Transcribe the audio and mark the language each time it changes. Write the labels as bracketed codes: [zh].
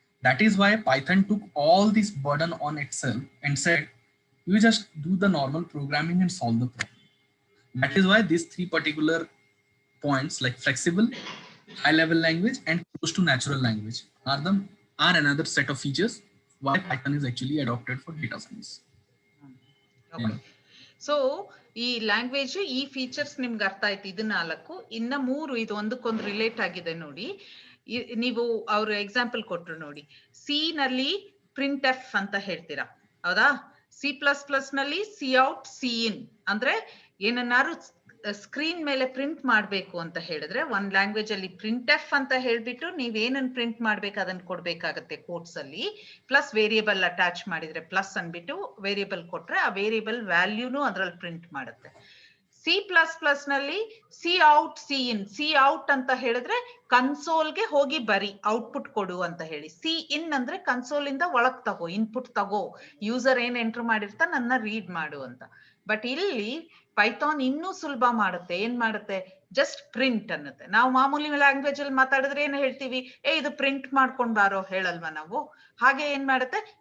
[en] That is why Python took all this burden on itself and said, you just do the normal programming and solve the problem. That is why these 3 particular points, like flexible, high level language and close to natural language, are another set of features why Python is actually adopted for data science. Okay. [kn] So ಈ language, ಈ features ನಿಮ್ಗೆ ಅರ್ಥ ಆಯ್ತು. ಇದು 4. ಇನ್ನ 3 ಇದು ಒಂದಕ್ಕೊಂದು relate ಆಗಿದೆ ನೋಡಿ. ನೀವು ಅವ್ರ ಎಕ್ಸಾಂಪಲ್ ಕೊಟ್ರು ನೋಡಿ, ಸಿ ನಲ್ಲಿ ಪ್ರಿಂಟ್ ಎಫ್ ಅಂತ ಹೇಳ್ತೀರಾ, ಹೌದಾ? C++ ನಲ್ಲಿ cout, cin ಅಂದ್ರೆ ಏನನ್ನಾರು ಸ್ಕ್ರೀನ್ ಮೇಲೆ ಪ್ರಿಂಟ್ ಮಾಡ್ಬೇಕು ಅಂತ ಹೇಳಿದ್ರೆ, ಒಂದ್ ಲ್ಯಾಂಗ್ವೇಜ್ ಅಲ್ಲಿ ಪ್ರಿಂಟ್ ಎಫ್ ಅಂತ ಹೇಳ್ಬಿಟ್ಟು ನೀವೇನನ್ನ ಪ್ರಿಂಟ್ ಮಾಡ್ಬೇಕು ಅದನ್ನ ಕೊಡ್ಬೇಕಾಗತ್ತೆ ಕೋಟ್ಸ್ ಅಲ್ಲಿ. ಪ್ಲಸ್ ವೇರಿಯಬಲ್ ಅಟ್ಯಾಚ್ ಮಾಡಿದ್ರೆ ಪ್ಲಸ್ ಅನ್ಬಿಟ್ಟು ವೇರಿಯಬಲ್ ಕೊಟ್ರೆ ಆ ವೇರಿಯಬಲ್ ವ್ಯಾಲ್ಯೂನು ಅದ್ರಲ್ಲಿ ಪ್ರಿಂಟ್ ಮಾಡುತ್ತೆ. C++ ನಲ್ಲಿ cout, cin. cout ಅಂತ ಹೇಳಿದ್ರೆ ಕನ್ಸೋಲ್ಗೆ ಹೋಗಿ ಬರಿ, ಔಟ್ಪುಟ್ ಕೊಡು ಅಂತ ಹೇಳಿ. cin ಅಂದ್ರೆ ಕನ್ಸೋಲ್ ಇಂದ ಒಳಗ್ ತಗೋ, ಇನ್ಪುಟ್ ತಗೋ, ಯೂಸರ್ ಏನ್ ಎಂಟರ್ ಮಾಡಿರ್ತಾನೆ ನನ್ನ ರೀಡ್ ಮಾಡು ಅಂತ. ಬಟ್ ಇಲ್ಲಿ ಪೈಥಾನ್ ಇನ್ನೂ ಸುಲಭ ಮಾಡುತ್ತೆ. ಏನ್ ಮಾಡುತ್ತೆ? Just print ಅನ್ನುತ್ತೆ. ನಾವು ಮಾಮೂಲಿ ಲ್ಯಾಂಗ್ವೇಜ್ ಅಲ್ಲಿ ಮಾತಾಡಿದ್ರೆ ಏನ್ ಹೇಳ್ತೀವಿ, ಇದು ಪ್ರಿಂಟ್ ಮಾಡ್ಕೊಂಡ್ ಬಾರೋ ಹೇಳಲ್ವಾ ನಾವು? ಹಾಗೆ ಏನ್ ಮಾಡುತ್ತೆ?